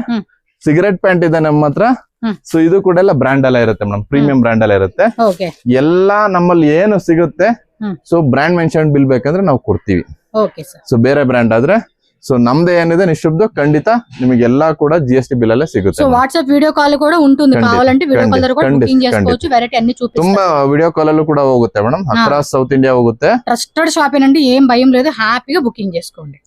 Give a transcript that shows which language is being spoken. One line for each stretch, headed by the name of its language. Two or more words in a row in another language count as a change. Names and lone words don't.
English: cigarette pant
Kannada: ಇದೆ ನಮ್ಮ ಹತ್ರ. ಸೊ ಇದು ಕೂಡ ಎಲ್ಲ ಬ್ರ್ಯಾಂಡ್ ಎಲ್ಲ ಇರುತ್ತೆ ಮೇಡಮ್,
English: premium brand
Kannada: ಎಲ್ಲ ಇರುತ್ತೆ. ಓಕೆ ಎಲ್ಲಾ ನಮ್ಮಲ್ಲಿ ಏನು ಸಿಗುತ್ತೆ
English: so brand mention bill
Kannada: ಬೇಕಂದ್ರೆ ನಾವು ಕೊಡ್ತೀವಿ.
English: okay sir.
Kannada: ಸೊ ಬೇರೆ ಬ್ರ್ಯಾಂಡ್ ಆದ್ರೆ ಸೊ ನಮ್ದೇ ಏನಿದೆ ನಿಶುಬ್ದು ಖಂಡಿತ ನಿಮಗೆ ಎಲ್ಲಾ ಕೂಡ
English: GST bill
Kannada: ಅಲ್ಲೇ ಸಿಗುತ್ತೆ.
English: so WhatsApp video call
Telugu: కూడా ఉంటుంది, కావాలంటే
English: video call
Telugu: ద్వారా కూడా బుకింగ్ చేసుకోవచ్చు. వెరైటీ అన్ని చూపిస్తారు.
Kannada: ತುಂಬಾ
English: video call
Kannada: ಅಲ್ಲೂ ಕೂಡ ಹೋಗುತ್ತೆ ಮೇಡಮ್,
English: across South India
Kannada: ಹೋಗುತ್ತೆ.
English: trusted shop
Telugu: ఏనండి, ఏం భయం లేదు, హ్యాపీగా బుకింగ్ చేసుకోండి.